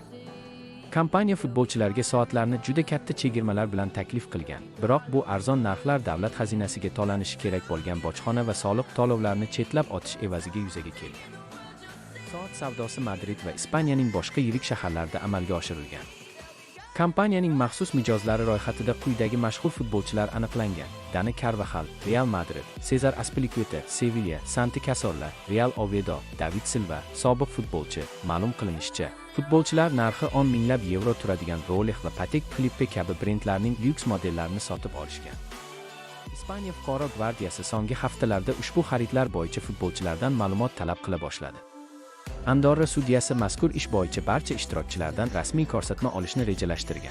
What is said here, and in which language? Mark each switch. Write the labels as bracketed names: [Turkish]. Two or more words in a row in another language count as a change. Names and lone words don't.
[Uzbek] Kompaniya futbolchilarga soatlarni juda katta chegirmalar bilan taklif qilgan, biroq bu arzon narxlar davlat xazinasiga to'lanishi kerak bo'lgan bojxona va soliq to'lovlarini chetlab o'tish evaziga yuzaga kelgan. Soat savdosi Madrid va Ispaniyaning boshqa yirik shaharlarida amalga oshirilgan. Kompaniyaning maxsus mijozlari ro'yxatida quyidagi mashhur futbolchilar aniqlangan: Dani Carvajal, Real Madrid; Cesar Azpilicueta, Sevilla; Santi Cazorla, Real Oviedo; David Silva, sobiq futbolchi. Ma'lum qilinishicha, futbolchilar narxi 10 minglab yevro turadigan Rolex va Patek Philippe kabi brendlarning lyuks modellarini sotib olishgan. Ispaniya fuqaro gvardiyasi so'nggi haftalarda ushbu xaridlar bo'yicha futbolchilardan ma'lumot talab qila boshladi. Andorra sudyasi mazkur ish bo'yicha barcha ishtirokchilardan rasmiy ko'rsatma olishni rejalashtirgan.